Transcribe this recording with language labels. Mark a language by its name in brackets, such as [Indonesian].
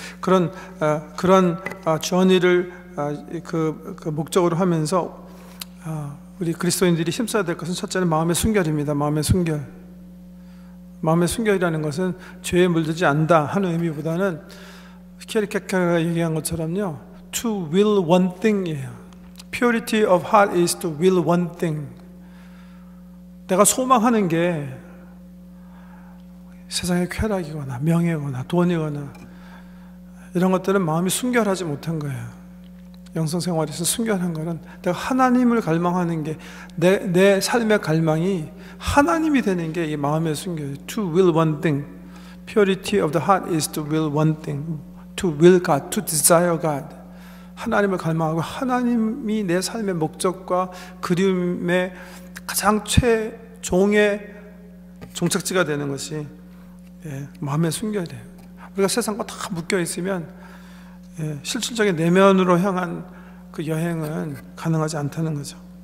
[Korean] 그런 저니를 그 목적으로 하면서 우리 그리스도인들이 힘써야 될 것은, 첫째는 마음의 순결입니다. 마음의 순결. 마음의 순결이라는 것은 죄에 물들지 않다 하는 의미보다는 키에르케르크가 얘기한 것처럼요, [English] to will one thing [Korean] 이에요. [English] Purity of heart is to will one thing. [Korean] 내가 소망하는 게 세상의 쾌락이거나 명예거나 돈이거나 이런 것들은 마음이 순결하지 못한 거예요. 영성생활에서 순결한 거는 내가 하나님을 갈망하는 게 내 삶의 갈망이 하나님이 되는 게 이 마음의 순결이에요. [English] To will one thing. Purity of the heart is to will one thing. To will God, to desire God. [Korean] 하나님을 갈망하고 하나님이 내 삶의 목적과 그리움의 가장 최종의 종착지가 되는 것이 마음의 순결이에요. 우리가 세상과 다 묶여 있으면 실질적인 내면으로 향한 그 여행은 가능하지 않다는 거죠.